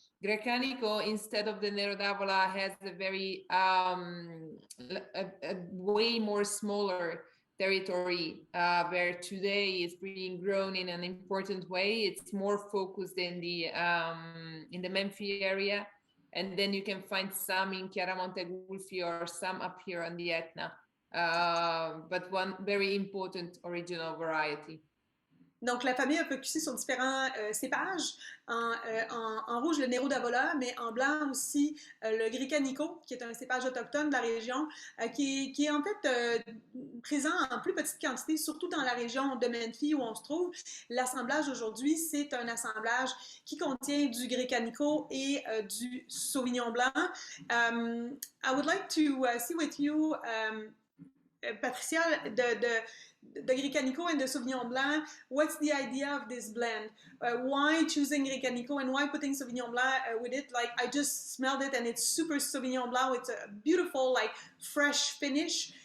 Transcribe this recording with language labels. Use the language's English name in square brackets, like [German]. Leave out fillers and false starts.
[English] Grecanico, instead of the Nero d'Avola, has a very a way more smaller territory where today is being grown in an important way. It's more focused in the Menfi area, and then you can find some in Chiaramonte Gulfi or some up here on the Etna, but one very important original variety. [French] Donc, la famille a focusé sur différents cépages. En rouge, le Nero d'Avola, mais en blanc aussi le Grecanico, qui est un cépage autochtone de la région, qui est en fait présent en plus petite quantité, surtout dans la région de Menfi où on se trouve. L'assemblage aujourd'hui, c'est un assemblage qui contient du Grecanico et du Sauvignon blanc. [English] I would like to see with you, Patricia, the Grecanico and the Sauvignon Blanc, what's the idea of this blend? Why choosing Grecanico and why putting Sauvignon Blanc with it? Like, I just smelled it and it's super Sauvignon Blanc. It's a beautiful, like, fresh finish.